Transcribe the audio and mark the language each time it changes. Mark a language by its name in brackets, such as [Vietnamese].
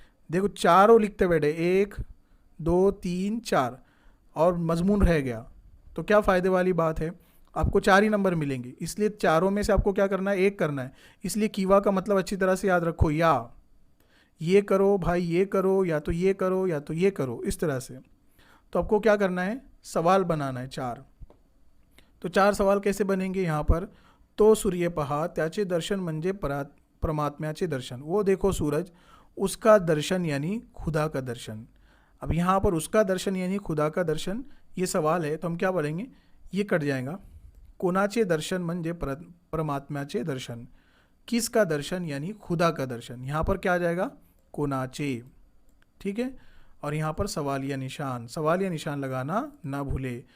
[Hindi] देखो, चारों लिखते बैठे, 1 2 3 4, और मजमून रह गया तो क्या फ़ायदे वाली बात है, आपको 4 ही नंबर मिलेंगे। इसलिए चारों में से आपको क्या करना है, एक करना है। इसलिए कीवा का मतलब अच्छी तरह से याद रखो, या ये करो भाई, ये करो, या तो ये करो या तो ये करो, इस तरह से। तो आपको क्या करना है, सवाल बनाना है 4। तो 4 सवाल कैसे बनेंगे यहाँ पर, तो [Marathi] सूर्य पहा त्याचे दर्शन म्हणजे परमात्म्याचे दर्शन, [Hindi] वो देखो सूरज, उसका दर्शन यानी खुदा का दर्शन। अब यहाँ पर उसका दर्शन यानी खुदा का दर्शन, ये सवाल है, तो हम क्या बोलेंगे, ये कट जाएगा, [Marathi] कोणाचे दर्शन म्हणजे परमात्म्याचे दर्शन, [Hindi] किसका दर्शन यानी खुदा का दर्शन, यहाँ पर क्या आ जाएगा, [Marathi] कोणाचे, [Hindi] ठीक है। और यहाँ पर सवालिया निशान, सवालिया निशान लगाना ना भूले।